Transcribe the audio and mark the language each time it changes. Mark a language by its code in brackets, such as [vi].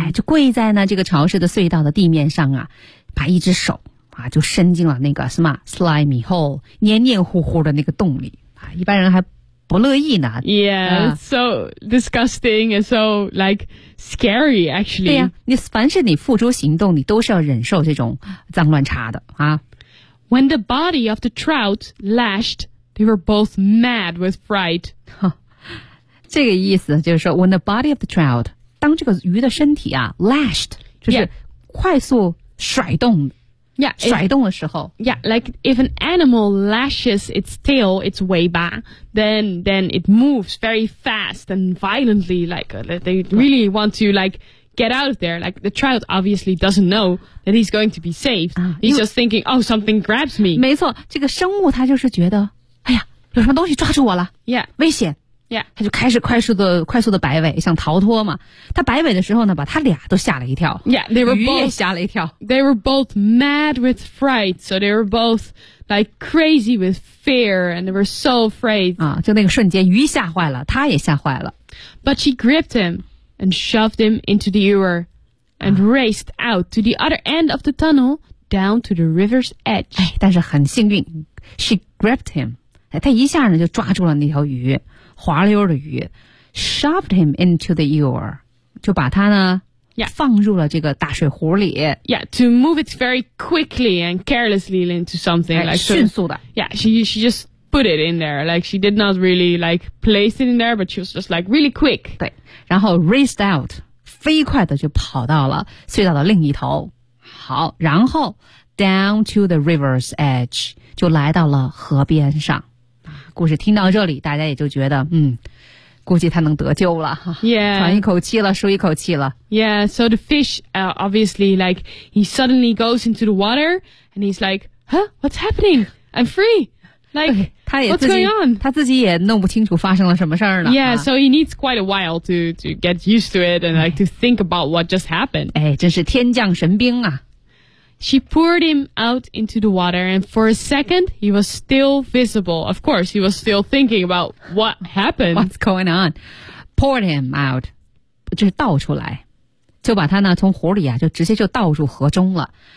[zh] 哎就跪在呢这个潮湿的隧道的地面上啊把一只手啊就伸进了那个什么 [en] slimy hole, [zh] 黏黏糊糊的那个洞里。啊一般人还不乐意呢。 [en] Yeah, so disgusting and so, like, scary, actually. [zh] 对呀、啊、你凡是你付诸行动你都是要忍受这种脏乱差的啊。 [en] When the body of the trout lashed,They were both mad with fright. [zh] 这个意思就是说 [en] when the body of the trout, [zh] 当这个鱼的身体啊 [en] lashed, [zh] 就是快速甩动 [en] yeah, [zh] 甩动的时候 [en] Yeah, like if an animal lashes its tail, its way back, then it moves very fast and violently, like they really want to like get out of there. Like the trout obviously doesn't know that he's going to be saved. He's just thinking, oh, something grabs me. [zh] 没错这个生物它就是觉得哎呀有什么东西抓住我了 [en] ？Yeah， [zh] 危险 [en] ！Yeah， [zh] 他就开始快速的摆尾，想逃脱嘛。他摆尾的时候呢，把他俩都吓了一跳。 [en] Yeah， they were both [zh] 鱼也吓了一跳。 [en] They were both mad with fright, so they were both like crazy with fear, and they were so afraid. [zh] 啊，就那个瞬间，鱼吓坏了，他也吓坏了。 [en] But she gripped him and shoved him into the ewer and raced out to the other end of the tunnel down to the river's edge. [zh] 哎，但是很幸运 ， [en] she gripped him. [zh] 他一下呢就抓住了那条鱼，滑溜的鱼 ， [en] shoved him into the ewer， [zh] 就把他呢、 [en] yeah. [zh] 放入了这个大水壶里。 [en] Yeah, to move it very quickly and carelessly into something like [zh] 迅速的。 [en] Yeah, she just put it in there, like she did not really like place it in there, but she was just like really quick. [zh] 对，然后 [en] raced out， [zh] 飞快的就跑到了隧道的另一头。好，然后 [en] down to the river's edge。 [zh] 就来到了河边上，故事听到这里，大家也就觉得，估计他能得救了， [en] yeah. [zh] 喘一口气了，舒一口气了。 [en] Yeah, so the fish, obviously, like he suddenly goes into the water and he's like, "Huh, what's happening? I'm free." Like, [zh] 他也自己 [en] what's going on? [zh] 他自己也弄不清楚发生了什么事儿呢。 [en] Yeah, so he needs quite a while to get used to it and like to think about what just happened. [zh] 哎，真是天降神兵啊！ [en] She poured him out into the water, and for a second, he was still visible. Of course, he was still thinking about what happened. What's going on? Poured him out, [zh] 就是倒出来，就把他呢从湖里啊，就直接就倒入河中了。